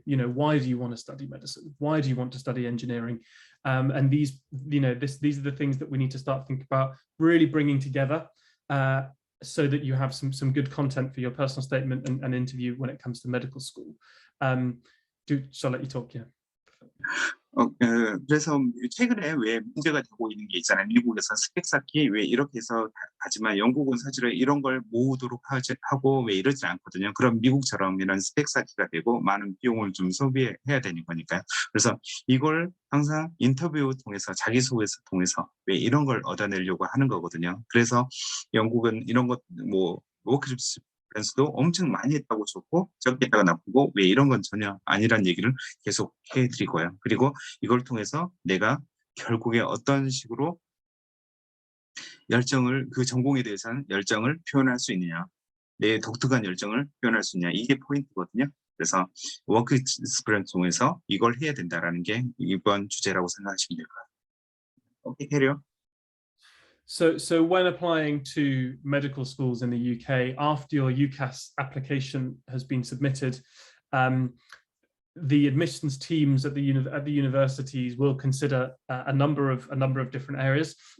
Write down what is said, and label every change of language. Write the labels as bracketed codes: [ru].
[en] Why do you want to study medicine? Why do you want to study engineering? And these are the things that we need to start thinking about really bringing together so that you have some good content for your personal statement and interview when it comes to medical school. Shall I let you talk? Yeah. [ko] 그래서 최근에 문제가 되고 있는 게 있잖아요. 미국에서 스펙 쌓기 이렇게 해서 하지만 영국은 사실은 이런 걸 모으도록 하고 이러지 않거든요. 그럼 미국처럼 이런 스펙 쌓기가 되고 많은 비용을 좀 소비해야 되는 거니까요. 그래서 이걸 항상 인터뷰 통해서 자기소개서 통해서 이런 걸 얻어내려고 하는 거거든요. 그래서 영국은 이런 것 워크 experience도 엄청 많이 했다고 좋고 적게 했다가 나쁘고 이런 건 전혀 아니란 얘기를 계속 해드리고요. 그리고 이걸 통해서 내가 결국에 어떤 식으로 그 전공에 대해서는 열정을 표현할 수 있느냐, 내 독특한 열정을 표현할 수 있느냐, 이게 포인트거든요. 그래서 워크 익스피리언스 통해서 이걸 해야 된다라는 게 이번 주제라고 생각하시면 될 것 같아요. 오케이, 캐리어. [en] So when applying to medical schools in the UK, after your Ucas application has been submitted, the admissions teams at the universities will consider a number of different areas.